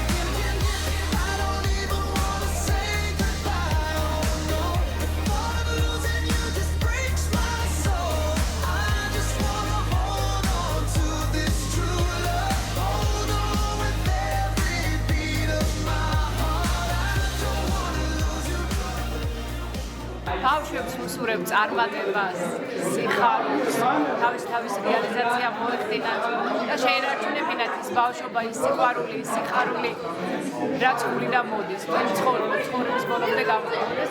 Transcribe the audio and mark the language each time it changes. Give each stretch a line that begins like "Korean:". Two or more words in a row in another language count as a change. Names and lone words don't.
English: I don't even wanna say goodbye. Oh no, the thought of losing you just breaks my soul. I just wanna hold on to this true love. Hold on with every beat of my heart. I don't wanna lose you.
Georgian: ბავშვებს უსურებ წარმატებას, სიხარულს, თავის რეალიზაცია მოეხდინათ და შეინარჩუნებინათ ის ბავშვობა, ის სიყვარული, ის სიხარული, რაც გულიდან მოდის, ცხოვრების ბოლომდე გამოვიდეს.